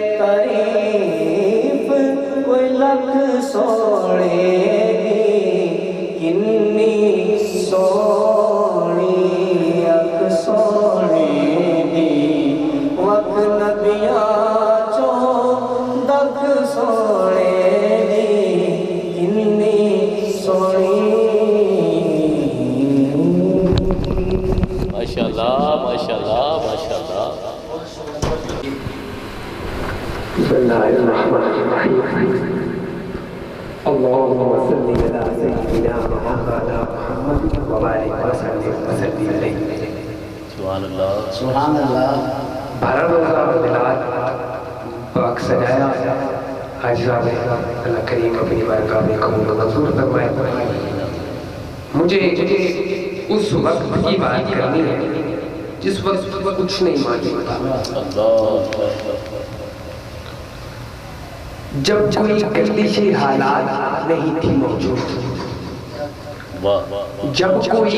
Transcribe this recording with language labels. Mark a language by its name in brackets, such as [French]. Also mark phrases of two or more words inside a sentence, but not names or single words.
[Punjabi] تعریف کوئی لکھ سونے دی کنی سونی اکھ سونے دی وقت نبیاں چوں دکھ سونے دی کنی سونی [Arabic] ماشاءاللہ ماشاءاللہ ماشاءاللہ بسم اللہ الرحمن الرحیم اللہم صلی علی سیدنا مولانا محمد وبارک وسلم علیہ سبحان اللہ سبحان اللہ [Urdu] 12 روزہ میلاد پاک سجایا آج رات اللہ کریم اپنی بارگاہ میں قبول و منظور فرمائے مجھے اس وقت کی بات کرنی ہے جس وقت کچھ نہیں معلوم تھا جب کوئی گردشی حالات نہیں تھی موجود جب کوئی